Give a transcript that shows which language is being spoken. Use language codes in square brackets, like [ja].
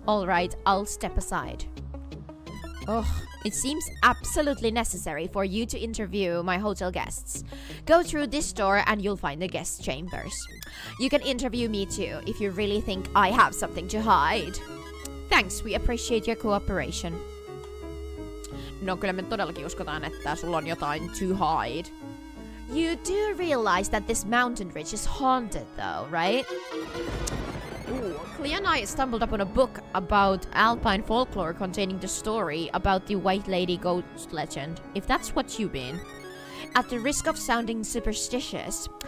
[en] Alright, I'll step aside. It seems absolutely necessary for you to interview my hotel guests. Go through this door and you'll find the guest chambers. You can interview me too, if you really think I have something to hide. Thanks, we appreciate your cooperation. [fi] No kyllä me todellakin uskotaan, että sulla on jotain [en] to hide. You do realize that this mountain ridge is haunted though, right? Clea and I stumbled upon a book about alpine folklore containing the story about the White Lady ghost legend, if that's what you mean. At the risk of sounding superstitious,